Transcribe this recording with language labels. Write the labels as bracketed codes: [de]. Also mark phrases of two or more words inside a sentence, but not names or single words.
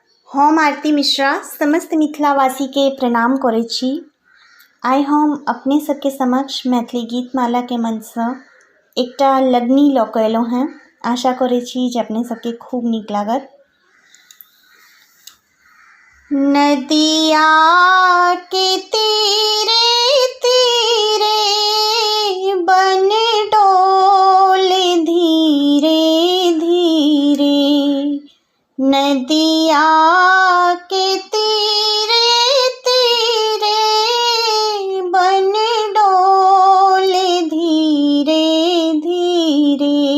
[mai] हम आरती मिश्रा समस्त मिथिलावासी के प्रणाम करै छी। आइ हम अपने सबके समक्ष मैथिली गीतमाला के मंच सँ एकटा लगनी लऽ कऽ एलहुँ हैं। आशा करै छी जे अपने सबके खूब नीक लागत। नदिया के तीरे तीरे बन डोले धीरे धीरे, नदिया के तीरे तीरे बन डोले धीरे धीरे,